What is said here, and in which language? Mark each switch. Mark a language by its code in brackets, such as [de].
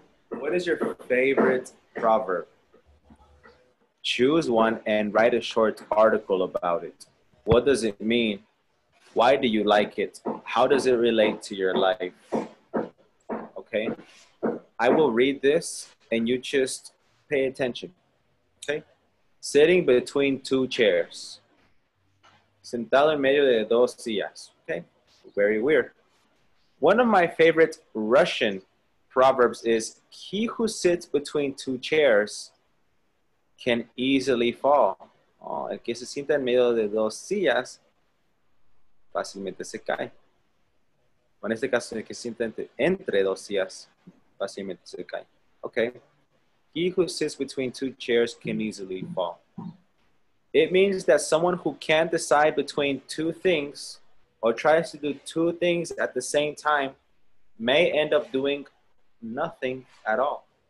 [en] What is your favorite proverb? Choose one and write a short article about it. What does it mean? Why do you like it? How does it relate to your life? Okay. I will read this and you just pay attention. Okay. Sitting between 2 chairs. [es] Sentado en medio de 2 sillas. [en] Okay. Very weird. One of my favorite Russian proverbs is, he who sits between 2 chairs can easily fall. [es] Oh, el que se sienta en medio de 2 sillas fácilmente se cae. En este caso, el que se sienta entre 2 sillas fácilmente se cae. [en] Okay. He who sits between 2 chairs can easily fall. It means that someone who can't decide between 2 things or tries to do 2 things at the same time may end up doing nothing at all.